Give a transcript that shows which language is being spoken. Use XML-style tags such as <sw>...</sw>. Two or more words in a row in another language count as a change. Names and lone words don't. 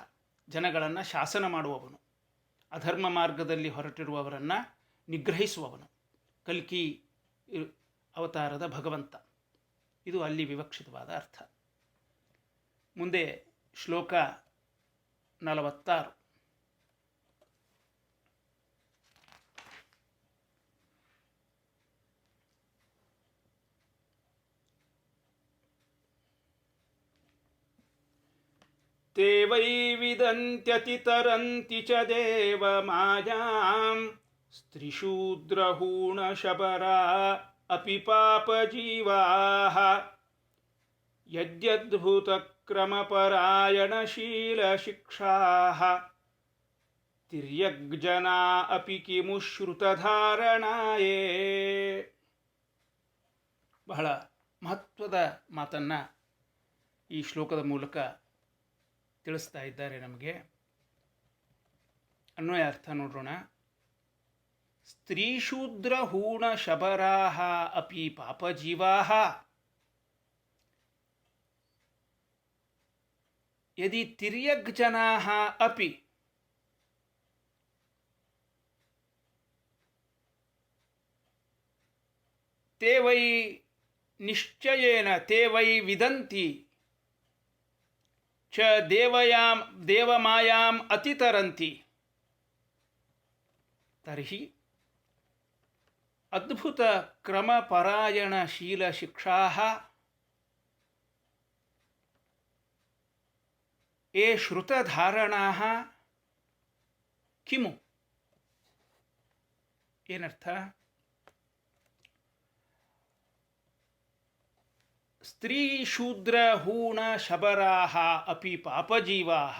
<kn>ಜನಗಳನ್ನು ಶಾಸನ ಮಾಡುವವನು, ಅಧರ್ಮ ಮಾರ್ಗದಲ್ಲಿ ಹೊರಟಿರುವವರನ್ನು ನಿಗ್ರಹಿಸುವವನು, ಕಲ್ಕಿ ಅವತಾರದ ಭಗವಂತ. ಇದು ಅಲ್ಲಿ ವಿವಕ್ಷಿತವಾದ ಅರ್ಥ. ಮುಂದೆ ಶ್ಲೋಕ 46.</kn> <sa>ते वै विदन्त्यतितरन्ति च देवमायां स्त्रीशूद्रहूणशबरा अपि पापजीवाः यद्यद्भुतक्रमपरायणशीलशिक्षाः तिर्यग्जना अपि किमु ಶ್ರುತಧಾರಣಾಯೇ.</sa> <kn>ಬಹಳ ಮಹತ್ವದ ಮಾತನ್ನು ಈ ಶ್ಲೋಕದ ಮೂಲಕ ತಿಳಿಸ್ತಾ ಇದ್ದಾರೆ ನಮಗೆ. ಅನ್ವಯ ಅರ್ಥ ನೋಡೋಣ.</kn> <sa>ಸ್ತ್ರೀಶೂದ್ರ ಹೂಣ ಶಬರಾಹ ಅಪಿ ಪಾಪಜೀವಾಹ ಯದಿ ತಿರ್ಯಗ್ ಜನಾಃ ಅಪಿ ತೇ ವೈ ನಿಶ್ಚಯೇನ ತೇ ವೈ ವಿದಂತಿ ಚ ದೇವಮಾಯಾಂ ಅತಿತರಂತಿ ತರ್ಹಿ ಅದ್ಭುತ ಕ್ರಮಪರಾಯಣಶೀಲಶಿಕ್ಷಾಃ ಏ ಶ್ರುತಧಾರಣಾಃ ಕಿಮು. ಏನರ್ಥ? ಸ್ತ್ರೀ ಶೂದ್ರ ಹೂಣ ಶಬರಾಹ ಅಪಿ ಪಾಪಜೀವಾಹ.</sa>